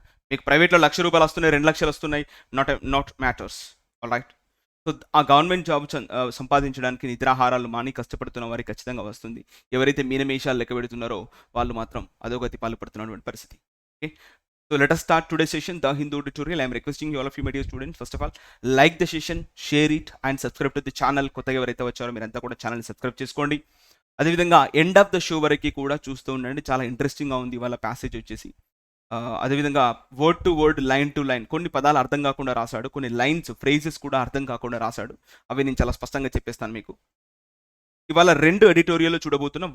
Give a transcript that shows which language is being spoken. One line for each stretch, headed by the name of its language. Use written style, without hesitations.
Telugu: మీకు ప్రైవేట్లో ₹1,00,000 వస్తున్నాయి, 2 లక్షలు వస్తున్నాయి, not matters. All right. So ఆ గవర్నమెంట్ జాబ్ సంపాదించడానికి నిద్రాహారాలు మాని కష్టపడుతున్న వారికి ఖచ్చితంగా వస్తుంది. ఎవరైతే మీనమేషాలు లెక్క పెడుతున్నారో వాళ్ళు మాత్రం అధోగతి పాల్పడుతున్నటువంటి పరిస్థితి.
English: Okay, so let us start today's session, The Hindu editorial. I am requesting you all of you, my dear students, first of all, like the session, share it and subscribe to the channel.
Telugu: కొత్తగా ఎవరైతే వచ్చారో మీరంతా కూడా ఛానల్ని subscribe చేసుకోండి. అదేవిధంగా end of the show వరకు కూడా చూస్తూ ఉండండి, చాలా ఇంట్రెస్టింగ్గా ఉంది వాళ్ళ ప్యాసేజ్ వచ్చేసి. అదేవిధంగా word to word, line to line, కొన్ని పదాలు అర్థం కాకుండా రాశాడు, కొన్ని లైన్స్, ఫ్రేజెస్ కూడా అర్థం కాకుండా రాశాడు. అవి నేను చాలా స్పష్టంగా చెప్పేస్తాను మీకు. ఇవాళ 2 ఎడిటోరియల్ చూడబోతున్నాం.